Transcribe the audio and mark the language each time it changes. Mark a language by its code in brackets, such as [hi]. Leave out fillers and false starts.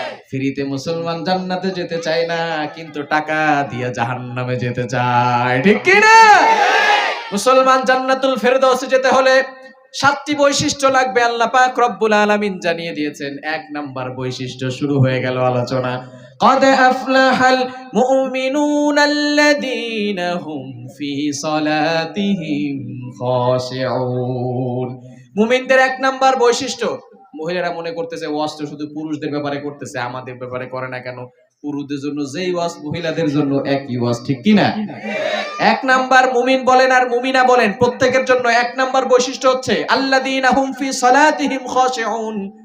[bn] ফ্রিতে মুসলমান জান্নাতে যেতে চায় না, কিন্তু টাকা দিয়ে জাহান্নামে যেতে চায়। ঠিক কি না? মুসলমান জান্নাতুল ফেরদাউসে যেতে হলে 7টি বৈশিষ্ট্য লাগবে। আল্লাহ পাক রব্বুল আলামিন জানিয়ে দিয়েছেন। 1 নাম্বার বৈশিষ্ট্য, শুরু হয়ে গেল আলোচনা। [ar] قد أفلح المؤمنون الذين هم في صلاتهم خاشعون। [bn] মুমিনদের 1 নাম্বার বৈশিষ্ট্য। মহিলারা মনে করতেছে ওয়াজ তো শুধু পুরুষদের ব্যাপারে করতেছে, আমাদের ব্যাপারে করে না কেন? পুরুষদের জন্য যেই ওয়াজ মহিলাদের জন্য একই ওয়াজ। ঠিক কি না? 1 নাম্বার মুমিন বলেন আর মুমিনা বলেন, প্রত্যেকের জন্য 1 নাম্বার বৈশিষ্ট্য হচ্ছে [ar] আল্লাযীনা হুম ফি সালাতিহিম খাশিউন।